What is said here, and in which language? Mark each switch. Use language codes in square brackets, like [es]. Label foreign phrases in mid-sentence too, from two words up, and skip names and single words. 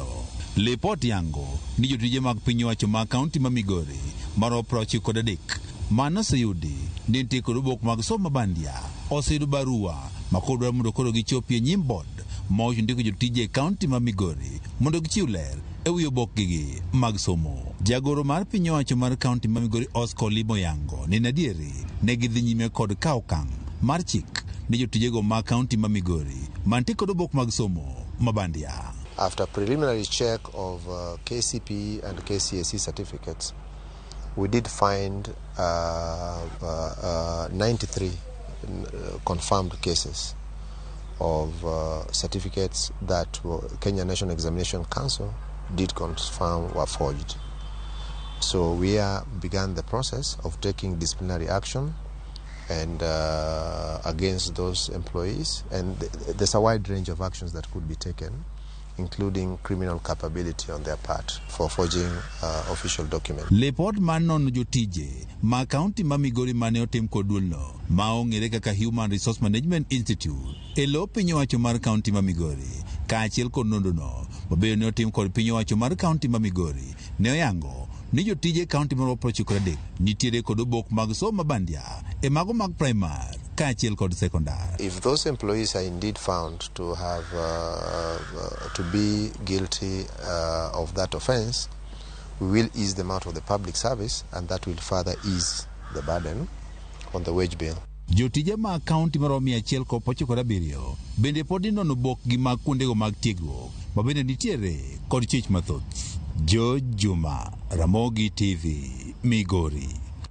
[luo] Lipot yango ni jotije mag piny owacho mag kaunti ma Migori maromo 93 manoseyudi ni nitie kod obok mag somo mabandia osido barua makoro mondo koro gichopie nyim bod ma ndiko jotije kaunti ma Migori mondo gichiw ler ewi obokgi mag somo. Jagoro mar piny owacho mar kaunti ma Migori Oscar Limo yango ni nadieri ne gidhi nyime kod kawo okang' mar chik ni jotijego mag kaunti ma Migori mantie kod obok mag somo mabandia. [en] After preliminary check of KCPE and KCSE certificates, we did find 93 confirmed cases of certificates that Kenya National Examination Council did confirm were forged. So we began the process of taking disciplinary action and against those employees, and there's a wide range of actions that could be taken, including criminal culpability on their part for forging official documents. [luo] Report man non jotije ma kaunti ma Migori mane otim kod duolno ma ong'ere kaka Human Resource Management Institute e lo piny owacho mar kaunti ma Migori kaachiel kod nondono mabeyo ne otim kod piny owacho mar kaunti ma Migori ne oyango ni jotije kaunti mar 93 nitiere kod obok mag somo mabandia e mago mag primary kaachiel kod secondary. [en] If those employees are indeed found to have to be guilty of that offense, we will ease them out of the public service, and that will further ease the burden on the wage bill. [luo] Jotije mag kaunti maromo 197 bende pod inono obokgi mag kuondego mag tiegruok ma bende nitiere kod chich mathoth. George Juma, Ramogi TV, Migori.